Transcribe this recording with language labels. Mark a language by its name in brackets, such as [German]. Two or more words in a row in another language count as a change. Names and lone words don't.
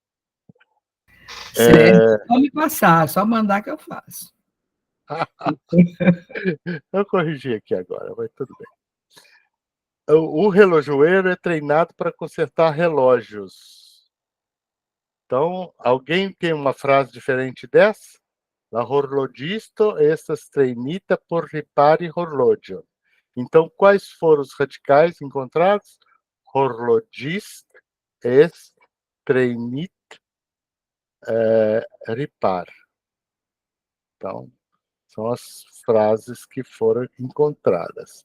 [Portuguese] Certo, só me passar, só mandar que eu faço. Eu corrigi aqui agora, mas tudo bem. O relojoeiro é treinado para consertar relógios. Então, alguém tem uma frase diferente dessa? [Esperanto] La horlogisto estas treinita por ripari horlogio. [Portuguese] Então, quais foram os radicais encontrados? [Esperanto] Horlogist est treinit ripar. [Portuguese] Então, são as frases que foram encontradas.